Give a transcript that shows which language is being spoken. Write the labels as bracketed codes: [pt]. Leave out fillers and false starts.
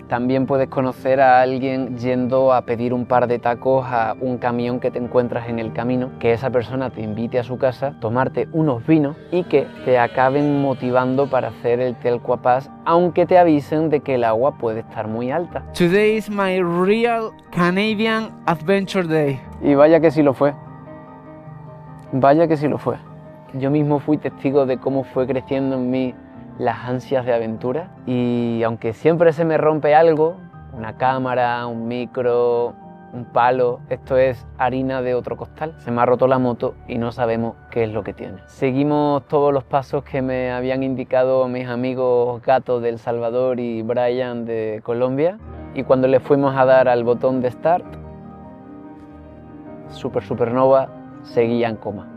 [es] También puedes conocer a alguien yendo a pedir un par de tacos a un camión que te encuentras en el camino, que esa persona te invite a su casa, tomarte unos vinos y que te acaben motivando para hacer el Telkwa Pass, aunque te avisen de que el agua puede estar muy alta. [en] Today is my real Canadian adventure day. [es] Y vaya que sí lo fue. Vaya que sí lo fue. Yo mismo fui testigo de cómo fue creciendo en mí las ansias de aventura y aunque siempre se me rompe algo, una cámara, un micro, un palo, esto es harina de otro costal. Se me ha roto la moto y no sabemos qué es lo que tiene. Seguimos todos los pasos que me habían indicado mis amigos Gato de El Salvador y Brian de Colombia y cuando le fuimos a dar al botón de start, Supernova seguía en coma.